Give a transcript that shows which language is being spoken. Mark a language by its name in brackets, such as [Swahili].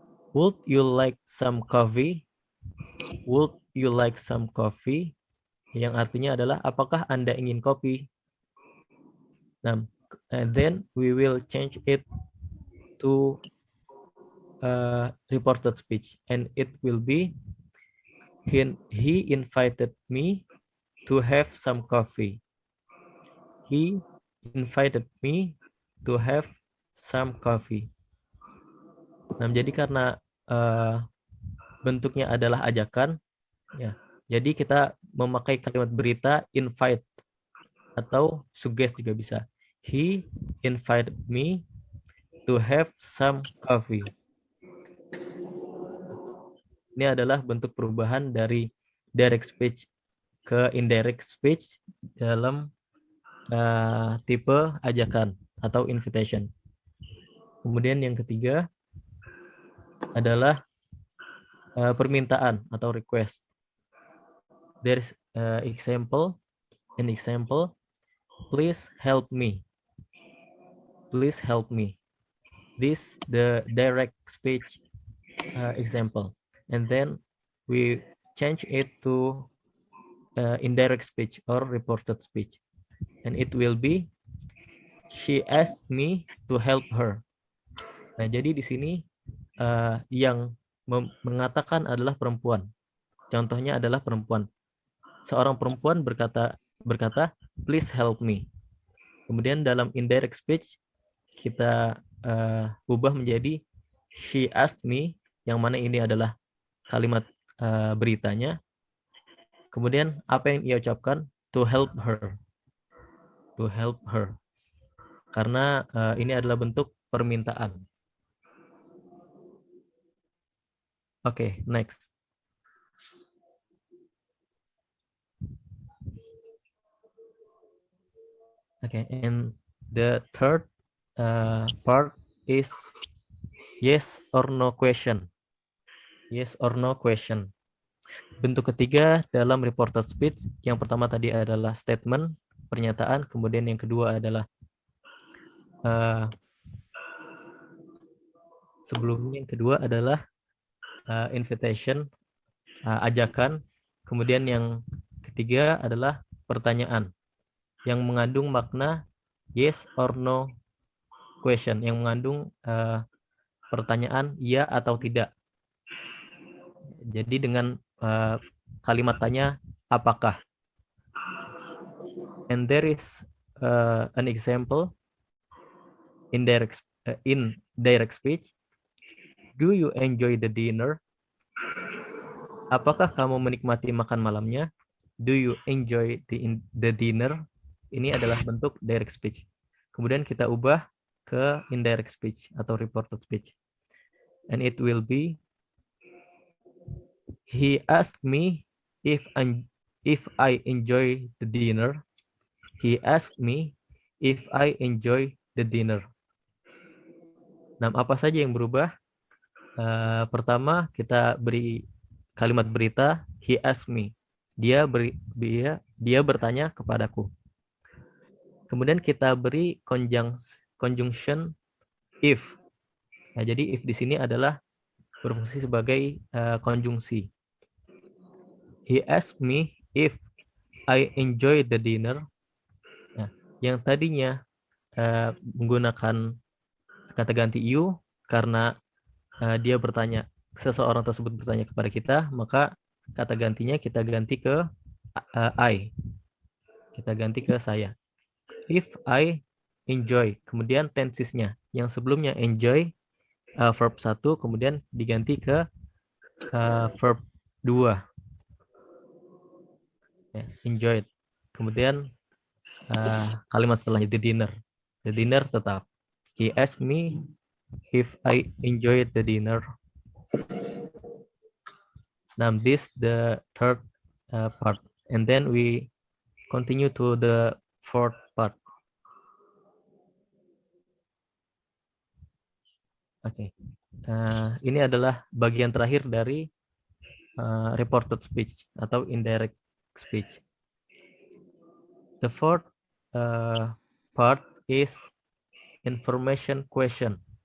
[English] Would you like some coffee? Would you like some coffee? [Indonesian] Yang artinya adalah apakah Anda ingin kopi? [English] Nah, and then we will change it to reported speech, and it will be he invited me to have some coffee. He invited me to have some coffee. [Indonesian] Nah, jadi karena bentuknya adalah ajakan, ya. Jadi kita memakai kalimat berita invite atau suggest juga bisa. [English] He invited me to have some coffee. [Indonesian] Ini adalah bentuk perubahan dari direct speech ke indirect speech dalam tipe ajakan atau invitation. Kemudian yang ketiga adalah permintaan atau request. [English] There's example, an example. Please help me. Please help me. This the direct speech example. And then we change it to indirect speech or reported speech. And it will be, she asked me to help her. [Indonesian] Nah, jadi di sini yang mengatakan adalah perempuan. Contohnya adalah perempuan. Seorang perempuan berkata, [English] please help me. [Indonesian] Kemudian dalam indirect speech kita ubah menjadi [English] she asked me, [Indonesian] yang mana ini adalah kalimat beritanya. Kemudian apa yang ia ucapkan? [English] To help her. To help her. [Indonesian] Karena ini adalah bentuk permintaan. [English] Oke, next. Okay, and the third part is yes or no question. Yes or no question. [Indonesian] Bentuk ketiga dalam reported speech, yang pertama tadi adalah statement, pernyataan, kemudian yang kedua adalah sebelumnya yang kedua adalah invitation, ajakan, kemudian yang ketiga adalah pertanyaan yang mengandung makna yes or no question, yang mengandung pertanyaan ya atau tidak. Jadi dengan kalimat tanya apakah. [English] And there is an example in direct speech. Do you enjoy the dinner? [Indonesian] Apakah kamu menikmati makan malamnya? [English] Do you enjoy the dinner? [Indonesian] Ini adalah bentuk direct speech. Kemudian kita ubah ke indirect speech atau reported speech. [English] And it will be, he asked me if I enjoy the dinner. He asked me if I enjoy the dinner. [Indonesian] Nah, apa saja yang berubah? Pertama, kita beri kalimat berita, [English] he asked me. [Indonesian] Dia bertanya kepadaku. Kemudian kita beri conjunction if. Nah, jadi if di sini adalah berfungsi sebagai konjungsi. [English] He asked me if I enjoy the dinner. [Indonesian] Nah, yang tadinya menggunakan kata ganti you karena dia bertanya, seseorang tersebut bertanya kepada kita, maka kata gantinya kita ganti ke I. Kita ganti ke saya. [English] If I enjoy, [Indonesian] kemudian tensesnya. Yang sebelumnya enjoy, verb 1, kemudian diganti ke verb 2. Ya, enjoyed. Kemudian kalimat setelahnya the dinner. The dinner tetap. [English] He asked me if I enjoyed the dinner. Now this the third part, and then we continue to the fourth part. [Indonesian] Oke, ini adalah bagian terakhir dari reported speech atau indirect speech. [English] The fourth part is information question.